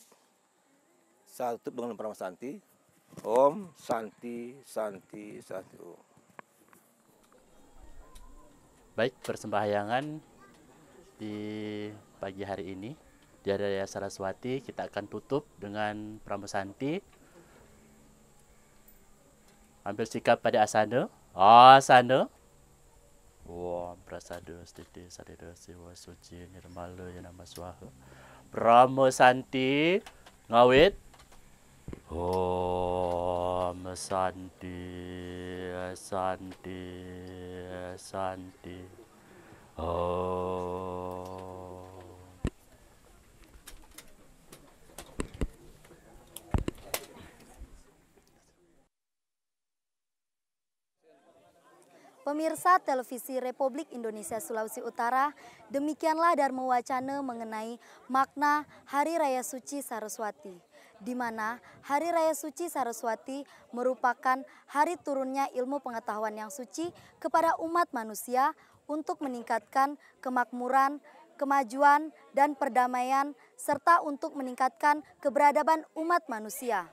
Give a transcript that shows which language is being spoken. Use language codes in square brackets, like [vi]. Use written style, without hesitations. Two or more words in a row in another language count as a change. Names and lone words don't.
[id] Saya tutup dengan Pranama Santi. [sa] Om Santi Santi Santi Om. [id] Baik, persembahyangan di pagi hari ini di Hari Raya Saraswati kita akan tutup dengan Pranama Santi. Ambil sikap pada asana. Asana. [sa] Om prasada stiti sadida siwa suci nirmala yanama swaha. [ban] Pranama Santi ngawit. [sa] Om Santi Santi Santi Om. [id] Pemirsa Televisi Republik Indonesia Sulawesi Utara, demikianlah Dharma Wacana mengenai makna Hari Raya Suci Saraswati, di mana Hari Raya Suci Saraswati merupakan hari turunnya ilmu pengetahuan yang suci kepada umat manusia untuk meningkatkan kemakmuran, kemajuan, dan perdamaian, serta untuk meningkatkan keberadaban umat manusia.